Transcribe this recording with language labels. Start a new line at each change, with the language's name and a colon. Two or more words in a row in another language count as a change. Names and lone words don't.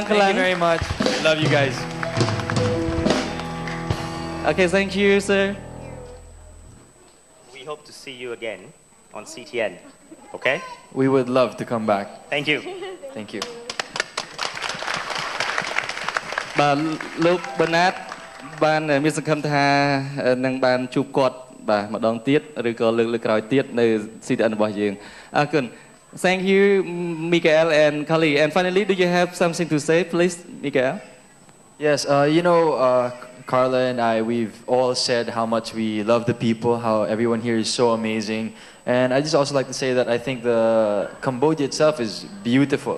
English: Thank you very much. Love you guys. Okay, thank you sir. We hope to see you again on CTN. Okay? We would love to come back. Thank you. Thank you.
Khmer: បាទលោក Bernard បានមានសង្ឃឹមថានឹងបានជួបគាត់បាទម្ដងទៀតឬក៏លើកក្រោយទៀតនៅ CTN របស់យើងអរគុណ
English: Thank you Mikael and Kali and finally do you have something to say please Mikael Yes, you know, Carla and I, we've all said how much we love the people, how everyone here is so amazing. And I just also like to say that I think the Cambodia itself is beautiful.